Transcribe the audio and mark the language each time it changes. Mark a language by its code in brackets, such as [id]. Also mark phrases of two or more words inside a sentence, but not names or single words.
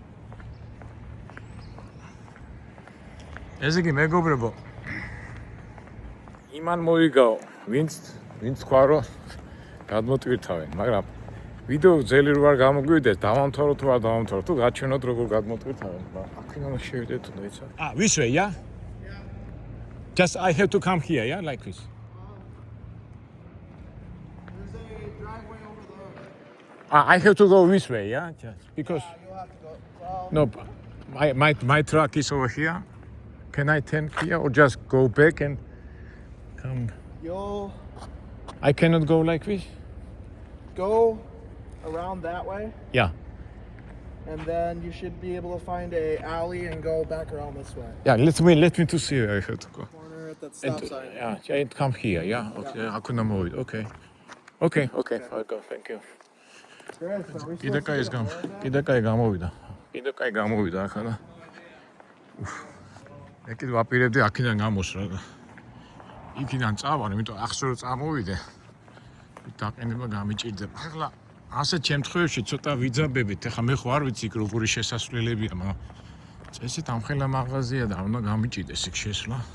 [ka] ესე იგი მეგობრებო იმან მოიგაო ვინც თქვა რომ გადმოტვირთავენ მაგრამ ვიდეო ძელი რო არ გამოგვივიდეს დავამთავროთ თუ არ დავამთავროთ თუ გაჩვენოთ როგორ გადმოტვირთავენ აქ უნდა შევიდეთ უნდა იცი [en] this way yeah just I have to come here yeah like this There's a driveway over there. I have to go this way yeah just because You'll have to go. Well, no my truck is over here can I turn here or just go back and come I cannot go like this go around that way, yeah and then you should be able to find a alley and go back around this way. yeah let me to see where I have to go Corner at that stop sign. yeah and come here yeah okay I couldn't move it okay I'll go thank you Chris, are we [ka] კიდე კაი გამოვიდა ახლა და მე კიდე ვაპირებდი აქედან გამოსვლა და იქიდან წავალ, იმიტომ ახსოვს წამოვიდე. დაყენება გამიჭირდება. ახლა ასეთ შემთხვევებში ცოტა ვიძაბებით. ახლა მე ხო არ ვიცი იქ როგორი შესასვლელებია, მაგრამ წესით ამხელა მაღაზია და უნდა გამიჭირდეს იქ შესვლა.